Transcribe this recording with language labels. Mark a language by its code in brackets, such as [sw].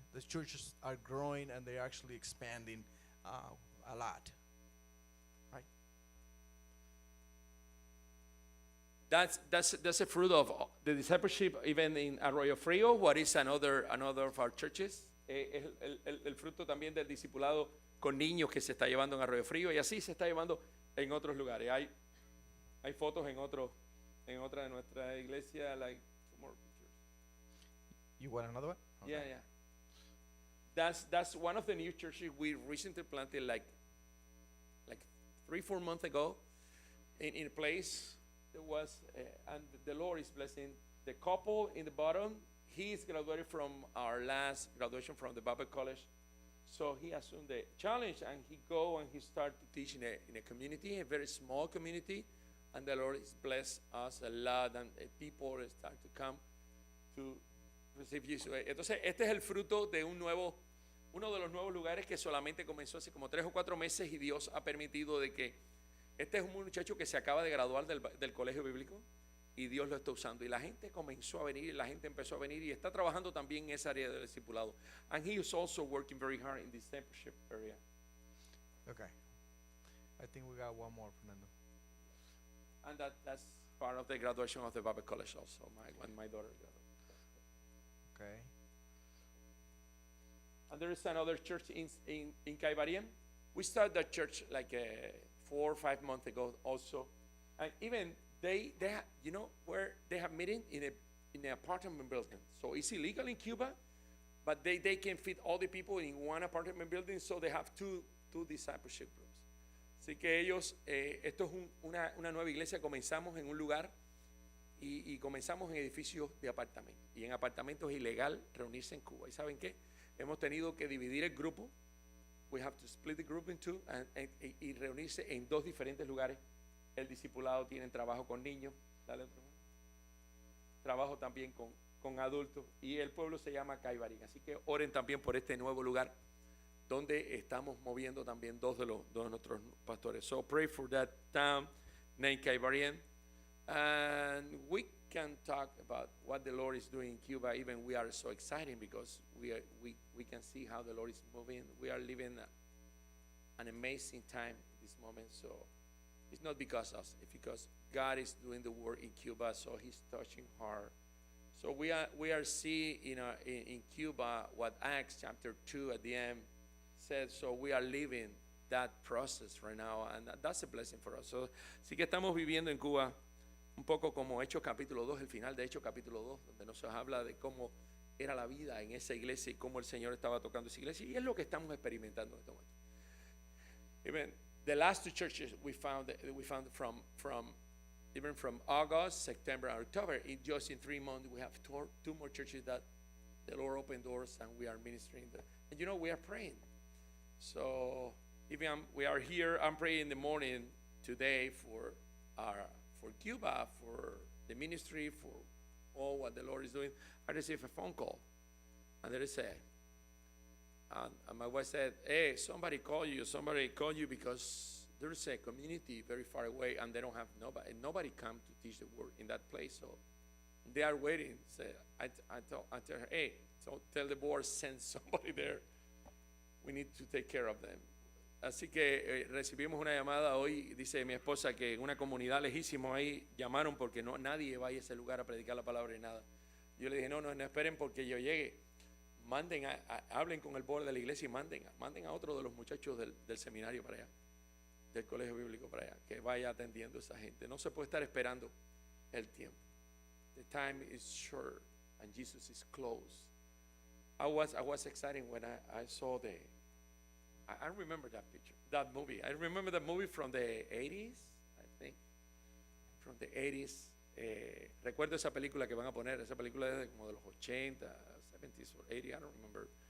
[en] The churches are growing and they're actually expanding a lot. Right? That's a fruit of the discipleship even in Arroyo Frio, what is another of our churches. [es] El fruto también del discipulado con niños que se está llevando en Arroyo Frío y así se está llevando en otros lugares. Hay fotos en otra de nuestra iglesia, [en] like two more pictures. You want another one? Okay. Yeah. That's one of the new churches we recently planted like 3-4 months ago in a place that was and the Lord is blessing the couple in the bottom. He is graduated from our last graduation from the Bible College. So he assumed the challenge and he started to teach in a community, a very small community, and the Lord has blessed us a lot and people start to come to receive Jesus. [es] Entonces, este es el fruto de uno de los nuevos lugares que solamente comenzó hace como 3 o 4 meses y Dios ha permitido de que este es un muchacho que se acaba de graduar del colegio bíblico y Dios lo está usando y la gente comenzó a venir, la gente empezó a venir y está trabajando también en esa área del discipulado. [en] And he is also working very hard in the discipleship area. Okay. I think we got one more, Fernando. And that's part of the graduation of the Bible College also, when my daughter graduated. Okay. And there is another church in Caibarien. We started that church like 4 or 5 months ago also. And even they have, you know, where they have meeting in an apartment building. So it's illegal in Cuba, but they can fit all the people in one apartment building, so they have two discipleship groups. [es] Así que ellos, esto es una nueva iglesia. Comenzamos en un lugar y comenzamos en edificios de apartamentos. Y en apartamentos es ilegal reunirse en Cuba. ¿Y saben qué? Hemos tenido que dividir el grupo. [en] We have to split the group in two [es] y reunirse en 2 diferentes lugares. El discipulado tiene trabajo con niños, dale otro, trabajo también con adultos y el pueblo se llama Caibarín. Así que oren también por este nuevo lugar donde estamos moviendo también dos de nuestros pastores. [en] So pray for that town named Caibarín. And we can talk about what the Lord is doing in Cuba. Even we are so excited because we can see how the Lord is moving. We are living an amazing time at this moment. So It's not because us. It's because God is doing the work in Cuba, so He's touching heart. So we are seeing in Cuba what Acts chapter 2 at the end said. So we are living that process right now, and that's a blessing for us. [es] So, sí que estamos viviendo en Cuba un poco como Hechos capítulo 2, el final de Hechos capítulo 2, donde nos habla de cómo era la vida en esa iglesia y cómo el Señor estaba tocando esa iglesia, y es lo que estamos experimentando en este momento. [en] Even the last two churches we found from even from August, September, and October, just in 3 months we have two more churches that the Lord opened doors and we are ministering there. And we are praying. So even we are here, I'm praying in the morning today for Cuba, for the ministry, for all what the Lord is doing. I received a phone call, and there is and my wife said, "Hey, somebody called you because there is a community very far away, and they don't have nobody come to teach the word in that place. So they are waiting." So I tell her, "Hey, so tell the board, send somebody there. We need to take care of them." [es] Así que recibimos una llamada hoy, dice mi esposa, que en una comunidad lejísimo ahí llamaron porque nadie va a ese lugar a predicar la palabra y nada. Yo le dije, no esperen porque yo llegue. Hablen con el board de la iglesia y manden a otro de los muchachos del seminario para allá, del colegio bíblico para allá, que vaya atendiendo a esa gente. No se puede estar esperando el tiempo. [en] The time is short and Jesus is close. I was excited when I saw I remember that picture, that movie. I remember that movie from the 80s, I think. From the 80s. [es] Recuerdo esa película que van a poner. Esa película es como de los 80, [en] 70s or 80s, I don't remember.